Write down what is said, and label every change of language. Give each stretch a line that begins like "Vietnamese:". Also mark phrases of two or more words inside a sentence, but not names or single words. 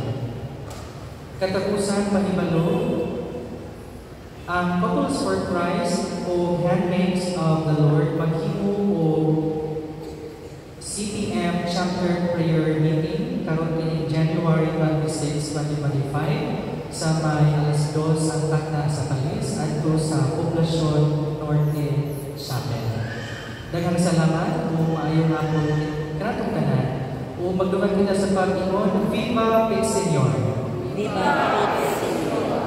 Cebuano: Katapusan, mahibalo ang Couples for Christ o Handmaids of the Lord maghimo o CTM Chapter Prayer Meeting karon kini January 26, 2025 sa may alas 2 ang takna sa Palis adto sa Poblasyon Norte, Chapel. Daghang salamat o maayong hapon kanatong tanan o magdungan kita sa Panginoon.
Spanish: Viva el Señor! Viva el Señor!